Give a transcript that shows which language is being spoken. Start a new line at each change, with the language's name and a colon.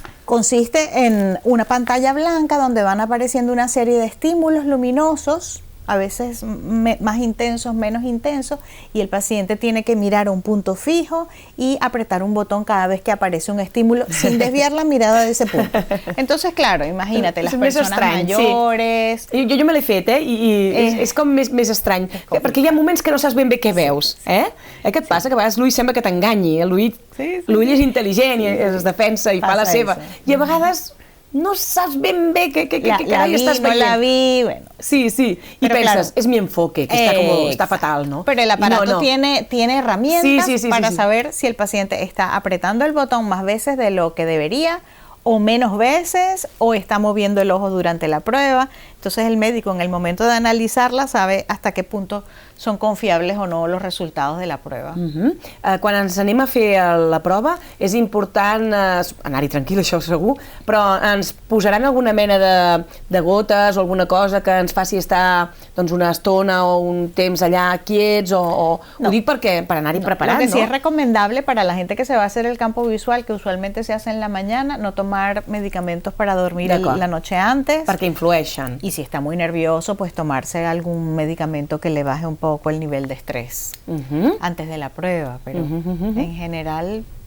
Spanish: Consiste en una pantalla blanca donde van apareciendo una serie de estímulos luminosos, a veces más intensos, menos intensos, y el paciente tiene que mirar a un punto fijo y apretar un botón cada vez que aparece un estímulo sin desviar la mirada de ese punto. Entonces, claro, imagínate, las personas mayores... Sí.
Catalan: Jo me l'he fet, i és com més estrany, perquè hi ha moments que no saps ben bé què veus, Què et passa? Que a vegades l'ull sembla que t'enganyi, l'ull és intel·ligent i es defensa i fa la seva, i a vegades... no saps ben bé què carai estàs veient.
Spanish: No la vi, bueno. Sí, y piensas, es mi enfoque, que está fatal, ¿no? Pero el aparato tiene herramientas para saber si el paciente está apretando el botón más veces de lo que debería, o menos veces, o está moviendo el ojo durante la prueba. Entonces el médico, en el momento de analizarla, sabe hasta qué punto són confiables o no
Catalan: els resultats de la prova. Quan ens anem a fer la prova, és important anar-hi tranquil, això segur, però ens posaran alguna mena de gotes o alguna cosa que ens faci estar una estona o un temps allà quiets, o ho dic perquè per anar-hi preparat,
Spanish: ¿no? Lo que sí es recomendable para la gente que se va a hacer el campo visual, que usualmente se hace en la mañana, no tomar medicamentos para dormir la noche antes.
Catalan: Perquè influeixen.
Spanish: Y si está muy nervioso, pues tomarse algún medicamento que le baje un poco el nivel de estrés antes de la prueba, pero en general...